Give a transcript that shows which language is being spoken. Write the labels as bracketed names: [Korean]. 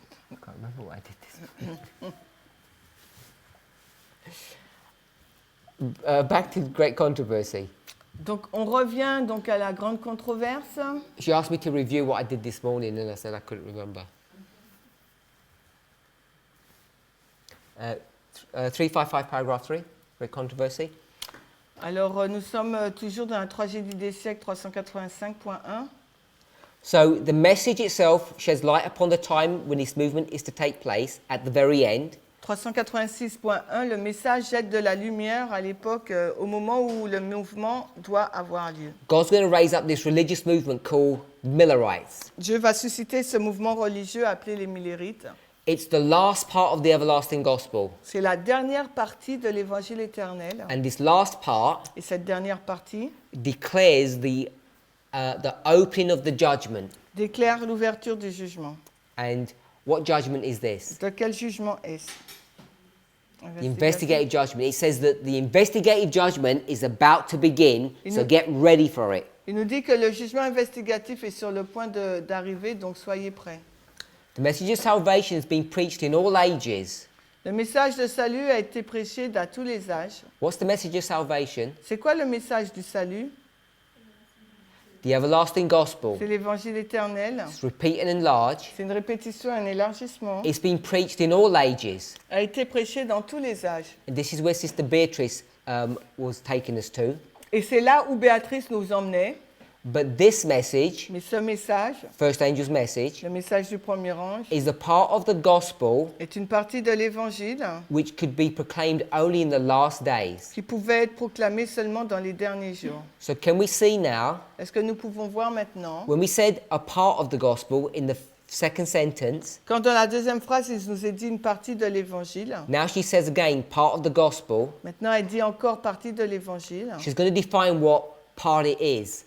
[English] I can't remember what I did this. Back to great controversy. [French] Donc on revient donc à la grande controverse. [English] She asked me to review what I did this morning, and I said I couldn't remember. 355, paragraph 3, great controversy. [French] Alors nous sommes toujours dans la tragédie des siècles 385.1. [English] So the message itself sheds light upon the time when this movement is to take place at the very end. [French] 386.1, le message jette de la lumière à l'époque, au moment où le mouvement doit avoir lieu. [English] God's going to raise up this religious movement called Millerites. [French] Dieu va susciter ce mouvement religieux appelé les Millérites. [English] It's the last part of the everlasting gospel. [French] C'est la dernière partie de l'évangile éternel. [English] And this last part [French] Et cette dernière partie [English] declares the opening of the judgment. [French] déclare l'ouverture du jugement. [English] And what judgment is this? [French] De quel jugement est-ce? [English] The investigative judgment. It says that the investigative judgment is about to begin, so get ready for it. [French] Il nous dit que le jugement investigatif est sur le point d'arriver, donc soyez prêts. [English] The message of salvation has been preached in all ages. [French] Le message de salut a été prêché à tous les âges. [English] What's the message of salvation? [French] C'est quoi le message du salut? [English] The everlasting gospel. [French] C'est l'évangile éternel. [English] It's repeat and enlarge. [French] C'est une répétition, un élargissement. [English] It's been preached in all ages. [French] A été prêché dans tous les âges. [English] And this is where Sister Beatrice was taking us to. [French] Et c'est là où Béatrice nous emmenait. [English] But this message, [French] Mais ce message, [English] first angel's message, [French] le message du premier ange, [English] is a part of the gospel [French] est une partie de l'évangile [English] which could be proclaimed only in the last days. [French] qui pouvait être proclamée seulement dans les derniers jours. [English] So can we see now, [French] Est-ce que nous pouvons voir maintenant, [English] when we said a part of the gospel in the second sentence, [French] quand dans la deuxième phrase, il nous est dit une partie de l'évangile, [English] now she says again part of the gospel. [French] maintenant elle dit encore partie de l'évangile, [English] She's going to define what part it is.